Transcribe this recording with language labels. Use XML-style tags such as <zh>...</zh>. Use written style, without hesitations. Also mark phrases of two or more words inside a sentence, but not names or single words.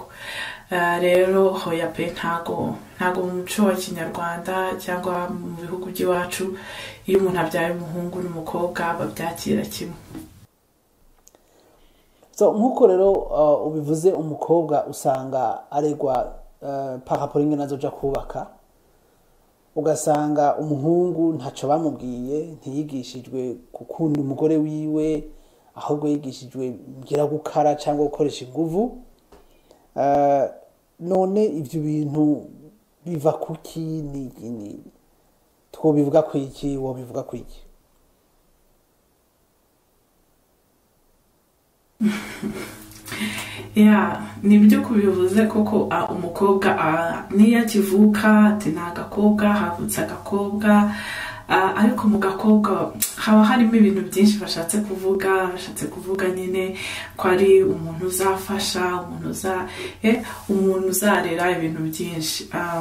<rw>Rero hoya pe, ntago mu muco wa Kinyarwanda cyangwa mu bihugu by'iwacu iyo umuntu abyaye umuhungu n'umukobwa babyakira kimwe.</rw> <rn>So nkuko rero ubivuze, umukobwa usanga aregwa</rn> <fr>par rapport</fr> <rn>ingene azoja kubaka. Ugasanga umuhungu ntaco bamubwiye, ntiyigishijwe gukunda umugore wiwe, ahubwo yigishijwe ngira gukara cyangwa gukoresha inguvu. None ivyo bintu biva kuki? Ni twobivuga kwiki? Wobivuga kwiki?</rn> <rw>Nibyo kubivuze koko. Umukobwa niyo akivuka ati nta gakobwa, havutse agakobwa, ariko mu gakobwa haba harimo ibintu byinshi bashatse kuvuga nyine ko ari umuntu uzafasha, umuntu uzarera ibintu byinshi.</rw>